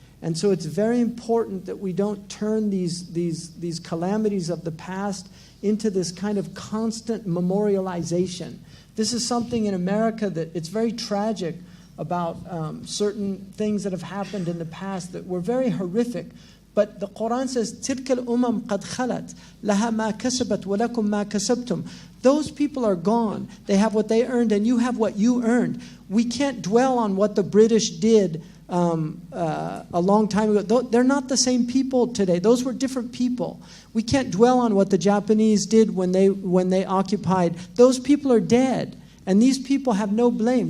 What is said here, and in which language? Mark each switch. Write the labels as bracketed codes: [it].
[en] And so it's very important that we don't turn these calamities of the past into this kind of constant memorialization. This is something in America that it's very tragic about certain things that have happened in the past that were very horrific. But the Quran says, [ar] تِلْكَ الْأُمَمْ قَدْ خَلَتْ لَهَا مَا كَسَبَتْ وَلَكُمْ مَا كَسَبْتُمْ. [en] Those people are gone. They have what they earned, and you have what you earned. We can't dwell on what the British did a long time ago. They're not the same people today. Those were different people. We can't dwell on what the Japanese did when they occupied. Those people are dead. And these people have no blame.